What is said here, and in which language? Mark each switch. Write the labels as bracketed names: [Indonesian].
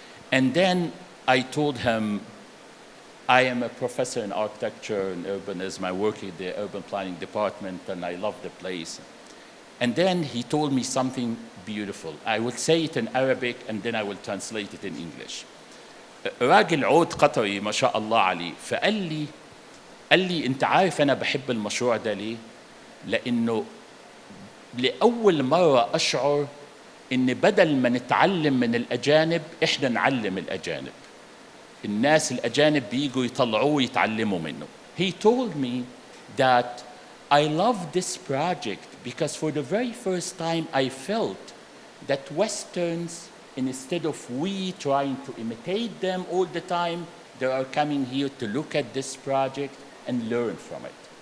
[English] And then I told him, I am a professor in architecture and urbanism. I work in the urban planning department and I love the place. And then he told me something beautiful. I will say it in Arabic and then I will translate it in English. [Arabic] راجل عود قطري ما شاء الله عليه فقال لي أنت عارف أنا بحب المشروع ده ليه؟ لأنه لأول مرة أشعر إن بدل ما نتعلم من الأجانب إحنا نعلم الأجانب. الناس الأجانب بيجوا يطلعوه يتعلموا منه. [English] He told me that I love this project because for the very first time I felt that Westerns, instead of we trying to imitate them all the time, they are coming here to look at this project and learn from it.